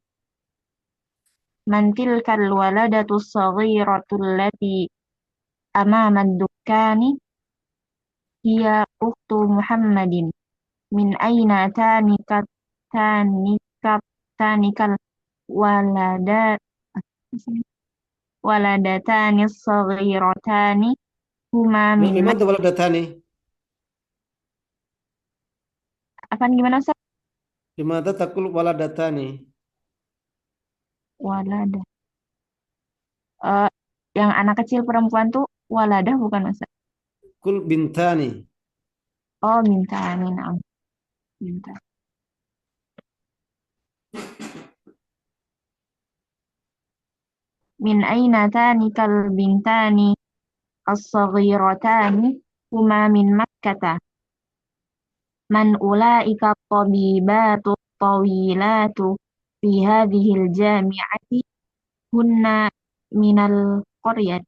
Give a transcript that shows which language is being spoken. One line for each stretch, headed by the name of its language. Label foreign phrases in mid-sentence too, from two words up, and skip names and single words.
Arabic: من تلك الولدة الصغيرة التي أمام الدكان؟ هي أخت محمد. من أين تانك الولدتان الصغيرتان؟ هما من
Indonesian: Memang waladatani. Apaan gimana Ustaz?
Arabic: لماذا تقول ولدتان. Waladah.
Indonesian: Eh, yang anak kecil perempuan tuh waladah bukan Ustaz?
Arabic: قل بنتان. أوه، بنتان، نعم. بنتان. من أين تانك البنتان الصغيرتان? هما من مكة. من أولئك طبيبة طويلة في هذه الجامعة? هن من القرية.